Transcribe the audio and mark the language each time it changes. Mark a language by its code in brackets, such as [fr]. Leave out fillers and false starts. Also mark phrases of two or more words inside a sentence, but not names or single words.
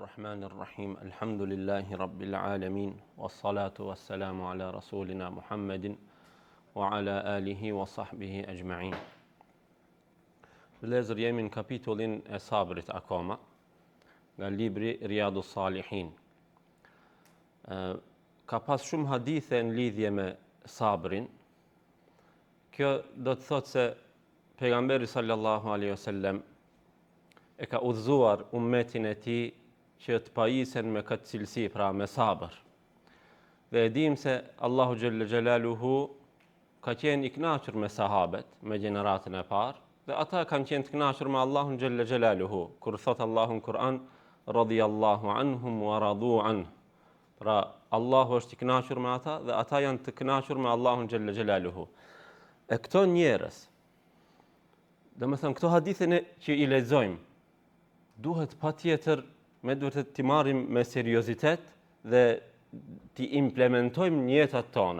[ar] الرحمن الرحيم الحمد لله رب العالمين والصلاة والسلام على رسولنا محمد وعلى آله وصحبه أجمعين. [sq] Vëllezër, jemi në kapitullin e sabrit akoma, nga libri Riyadus Salihin. Ka pas shumë hadithe në lidhje me sabrin. Kjo do të thotë se pejgamberi [ar] صلى الله عليه وسلم [sq] e ka udhëzuar ummetin e tij që të pajisen me këtë cilësi, pra me sabër. Dhe e dim se Allahu [ar] جل جلاله [sq] ka qenë i kënaqur me sahabet, me gjeneratën e parë, dhe ata kanë qenë të kënaqur me Allahun [ar] جل جلاله. [sq] Kur thot Allahu në Kur'an, [ar] رضي الله عنهم ورضوا عنه. [sq] Pra Allahu është i kënaqur me ata dhe ata janë të kënaqur me Allahun [ar] جل جلاله. [sq] E këto njerëz, domethënë këto hadithe që i lexojmë, duhet patjetër me duhet t'i marrim me seriozitet dhe t'i implementojmë në jetët tona.